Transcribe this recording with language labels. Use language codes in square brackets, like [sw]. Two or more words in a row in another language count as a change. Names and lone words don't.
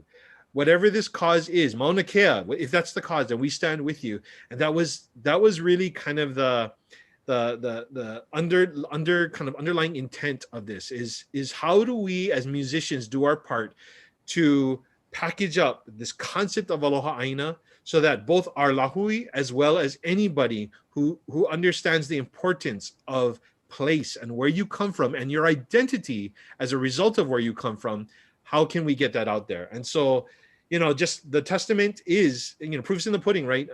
[en] Whatever this cause is, Mauna Kea, if that's the cause, then we stand with you. And that was really kind of the underlying intent of this is how do we as musicians do our part to package up this concept of [haw] Aloha ʻāina [en] so that both our lāhui as well as anybody who understands the importance of place and where you come from and your identity as a result of where you come from, how can we get that out there? And so, just the testament is, proof's in the pudding, right?